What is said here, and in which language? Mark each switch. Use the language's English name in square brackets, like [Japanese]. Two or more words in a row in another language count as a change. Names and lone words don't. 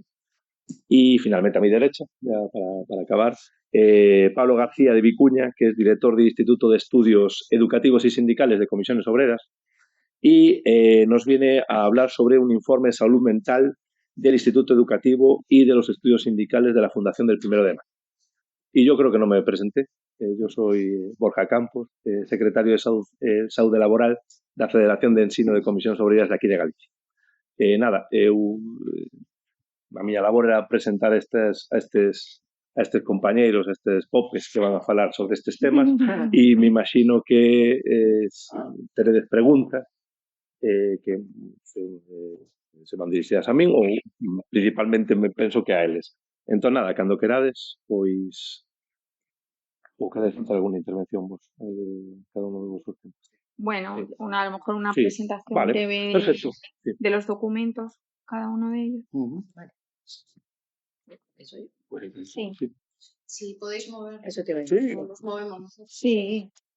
[Spanish] Y finalmente a mi derecha, ya para acabar, Pablo García de Vicuña, que es director del Instituto de Estudios Educativos y Sindicales de Comisiones Obreras, y nos viene a hablar sobre un informe de salud mental del Instituto Educativo y de los estudios sindicales de la Fundación del 1 de Mayo. Y yo creo que no me presenté. [Galician] Yo soy Borja Campos, secretario de Saúde Laboral da Federación de Ensino de Comisións Obreiras de aquí de Galicia. A miña labor era presentar a estes compañeiros, a estes popes que van a falar sobre estes temas e me imagino que teredes preguntas que se van dirixidas a min ou principalmente me penso que a eles. Entón, nada, cando querades, pois ou queredes facer alguna intervención vos, [Spanish] cada uno de vosotros. Bueno, Sí. a lo mejor una Sí, presentación vale, breve perfecto. Sí. de los documentos, cada uno de ellos. Vale. ¿Eso es? Sí. Sí. Si podéis mover. Eso te va a Sí. decir. Nos movemos nosotros. Sí.